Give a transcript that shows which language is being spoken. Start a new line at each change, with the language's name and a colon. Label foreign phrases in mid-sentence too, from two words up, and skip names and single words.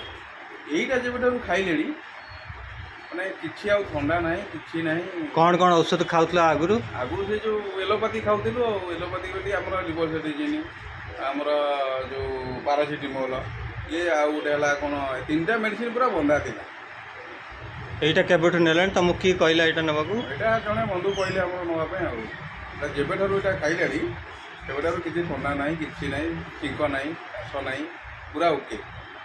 Odia: ଏଇଟା ଯେବେଠାରୁ ଖାଇଲେଣି ମାନେ କିଛି ଆଉ ଥଣ୍ଡା ନାହିଁ, କିଛି ନାହିଁ। କ'ଣ ଔଷଧ ଖାଉଥିଲା ଆଗରୁ? ଆଗରୁ ସେ ଯେଉଁ ଏଲୋପାଥି ଖାଉଥିଲୁ, ଆଉ ଏଲୋପାଥି ବୋଲି ଆମର ଲିଭୋସିଟିଜିନ୍, ଆମର ଯେଉଁ ପାରାସିଟାମୋଲ୍, ଇଏ ଆଉ ଗୋଟେ ହେଲା କ'ଣ, ତିନିଟା ମେଡ଼ିସିନ୍ ପୁରା ବନ୍ଧା ଥିଲା। ଏଇଟା କେବେଠୁ ନେଲେନ ତମୁ କି କଇଲା ଏଟା ନେବାକୁ? এটা ଜଣେ ବନ୍ଧୁ କହିଲେ ଆମର ନେବା ପାଇଁ। ଆଉ এটা ଯେବେଠାରୁ ଏଇଟା ଖାଇଲେଣି ସେବେଠାରୁ କିଛି ଥଣ୍ଡା ନାହିଁ, କିଛି ନାହିଁ, ଛିଙ୍କ ନାହିଁ, କାଶ ନାହିଁ, ପୁରା ଓକେ।